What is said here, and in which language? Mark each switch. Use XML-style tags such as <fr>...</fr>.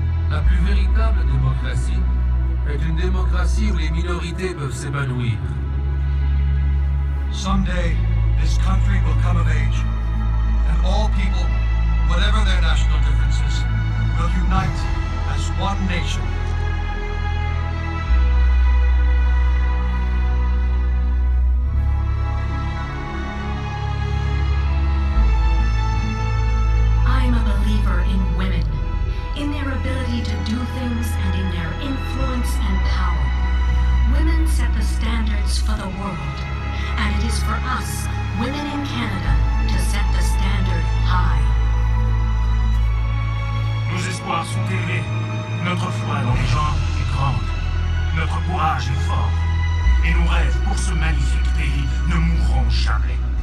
<fr>La plus véritable démocratie est une démocratie où les minorités peuvent s'épanouir.</fr> <en>Someday, this country will come of age, and all people, whatever their national differences, will unite as one nation. I'm a believer in women, in their ability to do things and in their influence and power. Women set the standards for the world, and it is for us, women in Canada, to set the standard high.</en> <fr>Nos espoirs sont élevés, notre foi dans les gens est grande, notre courage est fort, et nos rêves pour ce magnifique pays ne mourront jamais.</fr>